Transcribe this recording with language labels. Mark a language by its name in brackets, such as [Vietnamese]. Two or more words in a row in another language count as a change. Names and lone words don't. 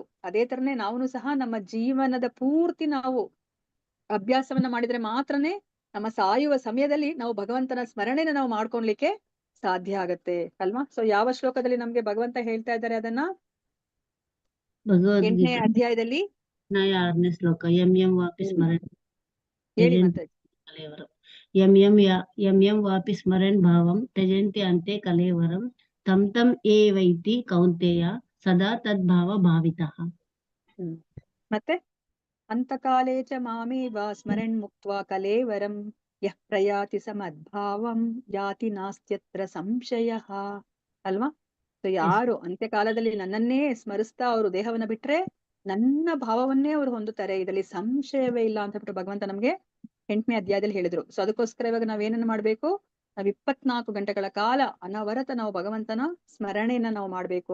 [Kannada] ಅದೇ ತರನೇ ನಾವು ಸಹ ನಮ್ಮ ಜೀವನದ ಪೂರ್ತಿ ನಾವು ಅಭ್ಯಾಸವನ್ನ ಮಾಡಿದ್ರೆ ಮಾತ್ರನೇ ನಮ್ಮ ಸಾಯುವ ಸಮಯದಲ್ಲಿ ನಾವು ಭಗವಂತನ ಸ್ಮರಣೆನ ನಾವು ಮಾಡ್ಕೊಳ್ಲಿಕ್ಕೆ ಸಾಧ್ಯ ಆಗತ್ತೆ ಅಲ್ವಾ. ಸೊ ಯಾವ ಶ್ಲೋಕದಲ್ಲಿ ನಮ್ಗೆ ಭಗವಂತ ಹೇಳ್ತಾ ಇದ್ದಾರೆ ಅದನ್ನ? 8ನೇ ಅಧ್ಯಾಯದಲ್ಲಿ 6ನೇ ಶ್ಲೋಕ. [Sanskrit] यं वापि स्मरन् [Kannada] ಹೇಳಿ ಮತ್ತೆ. [Sanskrit] यं वापि स्मरन् भावं त्यजन्ति अन्ते कलेवरं तं एवैति कौन्तेय सदा तद्भाव भावितः. ಮತ್ತೆ अन्तकाले च मामेव स्मरन् मुक्त्वा कलेवरं यः प्रयाति समद्भावं याति नास्त्यत्र संशयः ಅಲ್ವಾ. [Kannada] ಸೊ ಯಾರು ಅಂತ್ಯಕಾಲದಲ್ಲಿ ನನ್ನನ್ನೇ ಸ್ಮರಿಸ್ತಾ ಅವರು ದೇಹವನ್ನ ಬಿಟ್ರೆ ನನ್ನ ಭಾವವನ್ನೇ ಅವರು ಹೊಂದುತ್ತಾರೆ, ಇದರಲ್ಲಿ ಸಂಶಯವೇ ಇಲ್ಲ ಅಂತ ಬಿಟ್ಟು ಭಗವಂತ ನಮ್ಗೆ 8ನೇ ಅಧ್ಯಾಯದಲ್ಲಿ ಹೇಳಿದ್ರು. ಸೊ ಅದಕ್ಕೋಸ್ಕರ ಇವಾಗ ನಾವೇನನ್ನ ಮಾಡ್ಬೇಕು, ನಾವ್ 24 ಗಂಟೆಗಳ ಕಾಲ ಅನವರತ ನಾವು ಭಗವಂತನ ಸ್ಮರಣೆಯನ್ನ ನಾವು ಮಾಡ್ಬೇಕು.